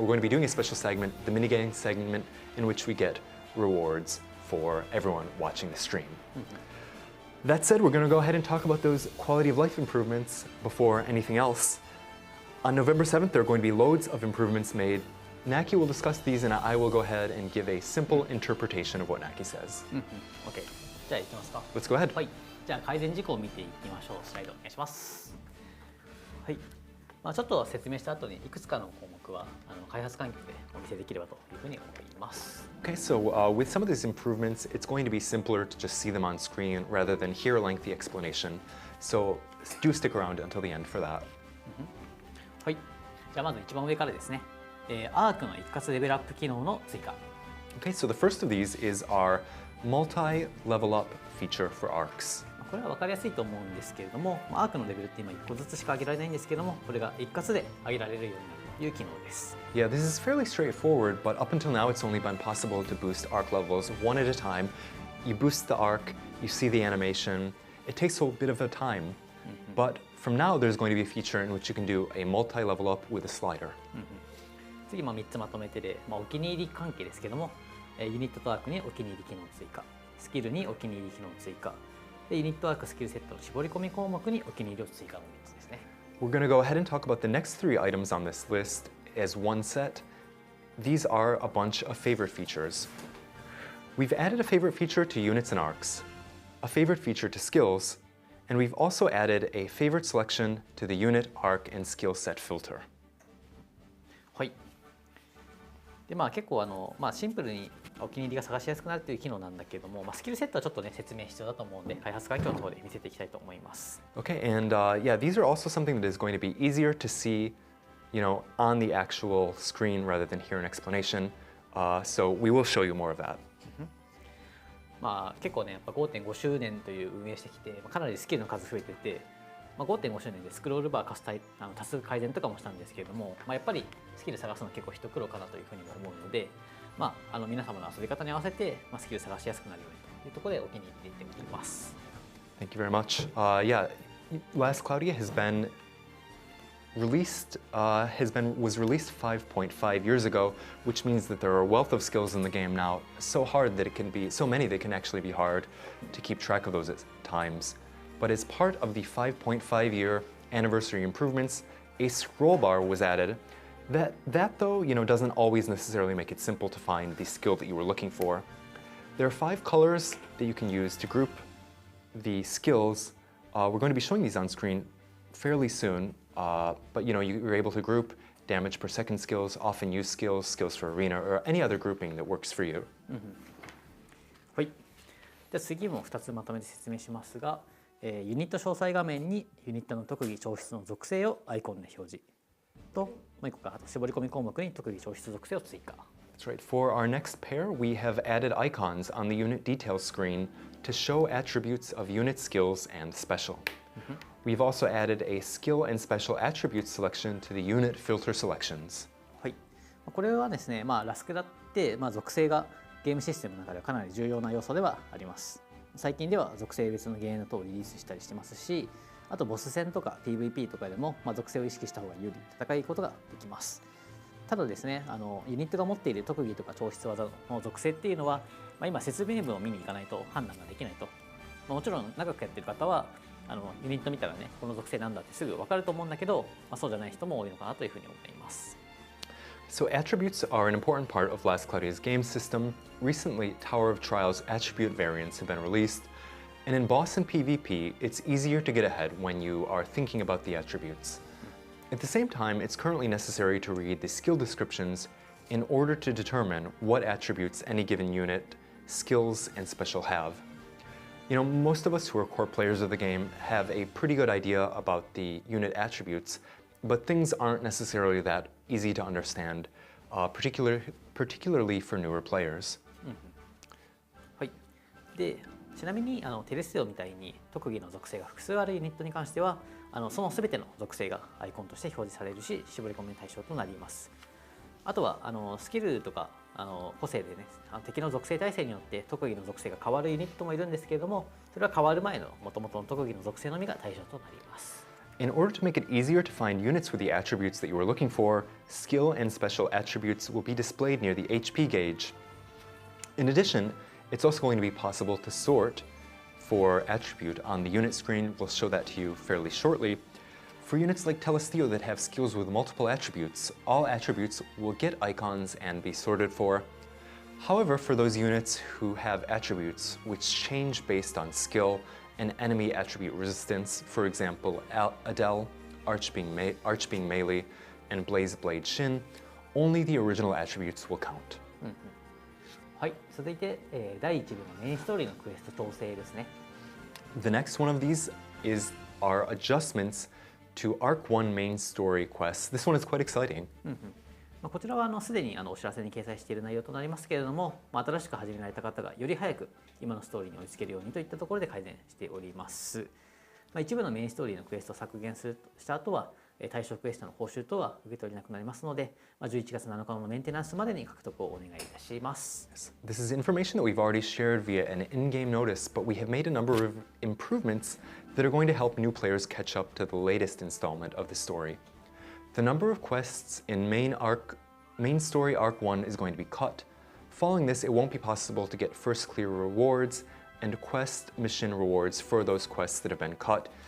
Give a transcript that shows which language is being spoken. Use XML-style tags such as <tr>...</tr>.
<en>We're going to be doing a special segment, the minigame segment, in which we get rewards for everyone watching the stream. That said, we're going to go ahead and talk about those quality of life improvements before anything else. On November 7th, there are going to be loads of improvements made. Knacky will discuss these, and I will go ahead and give a simple interpretation of what Knacky says.</en> <ja>OK。 じゃあいきますか。</ja> <en>Let's go ahead.</en> <ja>はい。じゃあ改善事項を見ていきましょう。スライドお願いします。はい。ちょっと説明した後にいくつかの項目は開発環境でお見せできればというふうに思います。</ja> <en>Okay, so with some of these improvements, it's going to be simpler to just see them on screen rather than hear a lengthy explanation. So do stick around until the end for that.</en> <ja>はい。じゃあまず一番上からですね。アークの一括レベルアップ機能の追加。</ja> <en>Okay, so the first of these is our multi-level up feature for arcs.</en> <ja>これは分かりやすいと思うんですけれども、アークのレベルって今1個ずつしか上げられないんですけども、これが一括で上げられるようになるという機能です。</ja> <en>Yeah, this is fairly straightforward, but up until now it's only been possible to boost arc levels one at a time. you boost the arc, you see the animation. It takes a bit of a time, but from now there's going to be a feature in which you can do a multi-level up with a slider.</en> <ja>次3つまとめてで、お気に入り関係ですけども、ユニットとアークにお気に入り機能追加、スキルにお気に入り機能追加、でユニットアークスキルセットの絞り込み項目にお気に入りを追加の3つですね。</ja> <en>We're going to go ahead and talk about the next 3 items on this list as one set. These are a bunch of favorite features. We've added a favorite feature to units and arcs, a favorite feature to skills, and we've also added a favorite selection to the unit, arc, and skill set filter.</en> <ja>はい。で結構シンプルにお気に入りが探しやすくなるという機能なんだけれども、スキルセットはちょっとね説明必要だと思うので、開発環境の方で見せていきたいと思います。</ja> <en>Okay, and yeah, these are also something that is going to be easier to see, on the actual screen rather than hear an explanation. So we will show you more of that.</en> <ja>結構ねやっぱ 5.5 周年という運営してきて、かなりスキルの数増えてて、5.5 周年でスクロールバー多数改善とかもしたんですけれども、やっぱりスキル探すの結構一苦労かなというふうにも思うので、皆様の遊び方に合わせて、スキル探しやすくなるようにというところでお気に入りで入れてみます。</ja> <en>Thank you very much. Yeah, Last Cloudia was released 5.5 years ago, which means that there are a wealth of skills in the game now, so hard that it can be so many that can actually be hard to keep track of those at times. But as part of the 5.5-year anniversary improvements, a scroll bar was added. That though, doesn't always necessarily make it simple to find the skill that you were looking for. There are 5 colors that you can use to group the skills. We're going to be showing these on screen fairly soon, but you're able to group damage per second skills, often used skills, skills for arena, or any other grouping that works for you.</en> <ja>はい。では次も2つまとめて説明しますが、ユニット詳細画面にユニットの特技調出の属性をアイコンで表示と、もう1個が絞り込み項目に特技調出属性を追加。</ja> <en>That's right. For our next pair, we have added icons on the unit details screen to show attributes of unit skills and special. We've also added a skill and special attribute selection to the unit filter selections.</en> <ja>はい。これはですね、ラスクダって、属性がゲームシステムの中ではかなり重要な要素ではあります。最近では属性別のゲーム等をリリースしたりしてますし、あとボス戦とか PVP とかでも、属性を意識した方が有利に戦いことができます。ただですね、ユニットが持っている特技とか調出技の属性っていうのは、今説明文を見に行かないと判断ができないと。もちろん長くやってる方はユニット見たらね、この属性なんだってすぐ分かると思うんだけど、そうじゃない人も多いのかなというふうに思います。</ja> <en>So attributes are an important part of Last Claudia's game system. Recently, Tower of Trials attribute variants have been released, and in boss and PvP, it's easier to get ahead when you are thinking about the attributes. At the same time, it's currently necessary to read the skill descriptions in order to determine what attributes any given unit, skills, and special have. Most of us who are core players of the game have a pretty good idea about the unit attributes, but things aren't necessarily that easy to understand, particularly for newer players.</en> <ja>はい。で、ちなみにテレステオみたいに特技の属性が複数あるユニットに関しては、その全ての属性がアイコンとして表示されるし、絞り込みの対象となります。あとはスキルとか個性でね、敵の属性耐性によって特技の属性が変わるユニットもいるんですけれども、それは変わる前の元々の特技の属性のみが対象となります。</ja> <en>In order to make it easier to find units with the attributes that you are looking for, skill and special attributes will be displayed near the HP gauge. In addition, it's also going to be possible to sort for attribute on the unit screen. We'll show that to you fairly shortly. For units like Telestio that have skills with multiple attributes, all attributes will get icons and be sorted for. However, for those units who have attributes which change based on skill and enemy attribute resistance, for example, Adele, Arch being melee, and Blaze Blade Shin, only the original attributes will count.</en> <ja>はい、続いて、第1部のメインストーリーのクエスト調整ですね。</ja> <en>The next one of these is our adjustments to Arc 1 main story quests. This one is quite exciting.</en> <ja>こちらはすでにお知らせに掲載している内容となりますけれども、新しく始められた方がより早く今のストーリーに追いつけるようにといったところで改善しております。一部のメインストーリーのクエストを削減した後は、対象クエストの報酬等は受け取れなくなりますので、11月7日のメンテナンスまでに獲得をお願いいたします。</ja> <en>This is information that we've already shared via an in-game notice, but we have made a number of improvements that are going to help new players catch up to the latest installment of the story. The number of quests in main story arc 1 is going to be cut. Following this, it won't be possible to get first clear rewards and quest mission rewards for those quests that have been cut.</en>